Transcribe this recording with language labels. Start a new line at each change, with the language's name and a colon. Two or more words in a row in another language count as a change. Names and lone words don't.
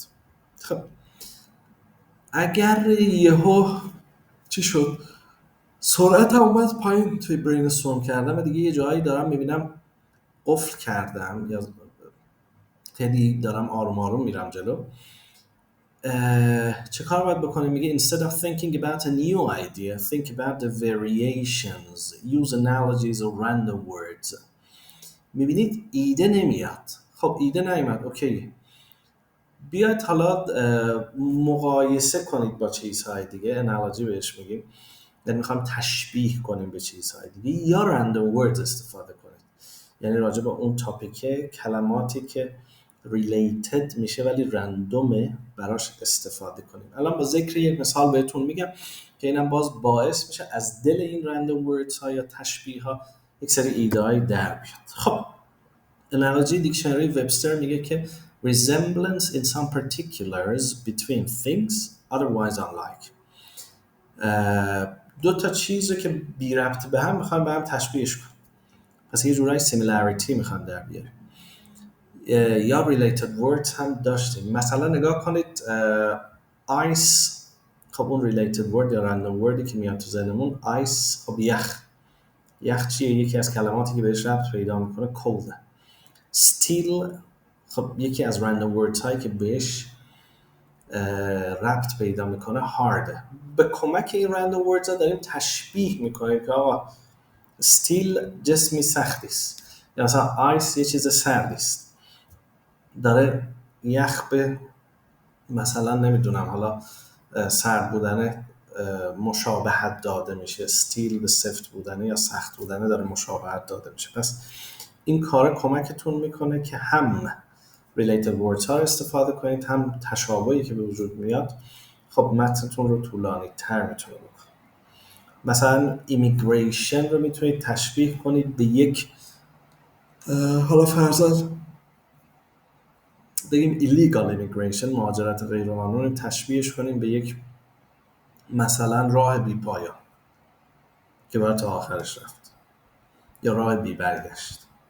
Persian: خب اگر یهو چی شد سرعتم اومد پایین توی برین استورم کردم و دیگه یه جایی دارم میبینم قفل کردم یا تدی دارم آروم آروم میرم جلو، چه کار باید بکنیم؟ میگه
English: instead of thinking about a new idea think about the variations, use analogies or random words.
Persian: میبینید ایده نمیاد. خب ایده نیومد، اوکی، بیاید حالا مقایسه کنید با چیزهای دیگه، انالوجی بهش میگیم، یعنی میخوام تشبیه کنیم به چیزهای دیگه، یا
English: random words
Persian: استفاده کنید، یعنی راجع به اون تاپیکه کلماتی که related میشه ولی رندومه براش استفاده کنیم. الان با ذکر یک مثال بهتون میگم که اینم باز باعث میشه از دل این
English: random words
Persian: ها یا تشبیه ها یک سری ایده های در بیاد. خب انالوجی دیکشنری وبستر میگه که
English: resemblance in some particulars between things otherwise unlike.
Persian: دو تا چیزی که بی ربط به هم میخوان به هم تشبیهش کنن، پس یه جورایی similarity میخوان در بیاره. یا
English: related words
Persian: هم داشتیم، مثلا نگاه کنید ice، خب اون
English: related word
Persian: یا
English: random wordی
Persian: که میاد تو ذهنمون ice، خب یخ چیه؟ یکی از کلماتی که بهش ربط پیدا میکنه cold. steel خب یکی از
English: random words
Persian: هایی که بهش ربط پیدا میکنه hard. به کمک این
English: random words
Persian: ها داریم تشبیه میکنیم که آقا steel جسمی سختی است، یا مثلا ice یه چیز سردی است، داره یخ به مثلا نمیدونم حالا سرد بودن مشابهت داده میشه، استیل به سفت بودن یا سخت بودن داره مشابهت داده میشه. پس این کار کمکتون میکنه که هم
English: related words
Persian: ها استفاده کنید، هم تشابهی که به وجود میاد خب متنتون رو طولانی تر میتونه بکنه. مثلا immigration رو میتونید تشبیه کنید به یک حالا فرضاً بگیم
English: illegal immigration،
Persian: مهاجرت غیرقانونی، تشبیهش کنیم به یک مثلا راه بی پایان که باید تا آخرش رفت، یا راه بی برگشت.